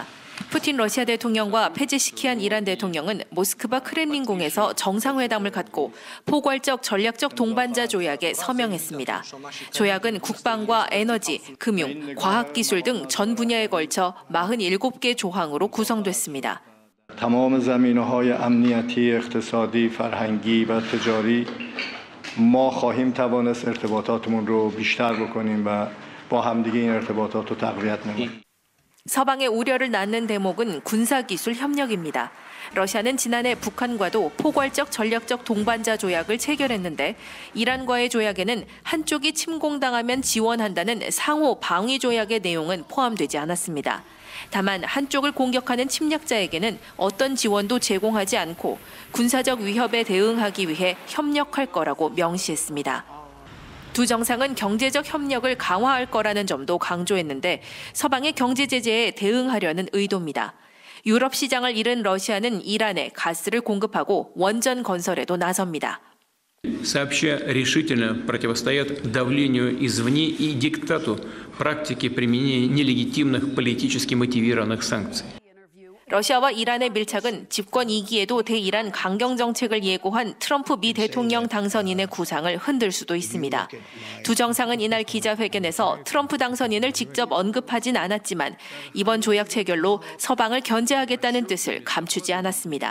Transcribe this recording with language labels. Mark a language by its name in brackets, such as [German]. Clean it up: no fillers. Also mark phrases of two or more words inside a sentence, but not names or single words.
[Korean] 푸틴 러시아 대통령과 페제시키안 이란 대통령은 모스크바 크렘린궁에서 정상회담을 갖고 포괄적 전략적 동반자 조약에 서명했습니다. 조약은 국방과 에너지, 금융, 과학기술 등 전 분야에 걸쳐 47개 조항으로 구성됐습니다. [Persian] تمام زمینه‌های امنیتی، اقتصادی، فرهنگی و تجاری ما خواهیم توانست ارتباطاتمون رو بیشتر بکنیم و با همدیگه این ارتباطات رو تقویت نماییم. [Korean] 서방의 우려를 낳는 대목은 군사기술 협력입니다. 러시아는 지난해 북한과도 포괄적 전략적 동반자 조약을 체결했는데 이란과의 조약에는 한쪽이 침공당하면 지원한다는 상호 방위 조약의 내용은 포함되지 않았습니다. 다만 한쪽을 공격하는 침략자에게는 어떤 지원도 제공하지 않고 군사적 위협에 대응하기 위해 협력할 거라고 명시했습니다. 두 정상은 경제적 협력을 강화할 거라는 점도 강조했는데 서방의 경제 제재에 대응하려는 의도입니다. 유럽 시장을 잃은 러시아는 이란에 가스를 공급하고 원전 건설에도 나섭니다. [Russian] Сообща решительно противостоят давлению извне и диктату практики применения нелегитимных политически мотивированных санкций. [Korean] 러시아와 이란의 밀착은 집권 2기에도 대이란 강경 정책을 예고한 트럼프 미 대통령 당선인의 구상을 흔들 수도 있습니다. 두 정상은 이날 기자회견에서 트럼프 당선인을 직접 언급하진 않았지만 이번 조약 체결로 서방을 견제하겠다는 뜻을 감추지 않았습니다.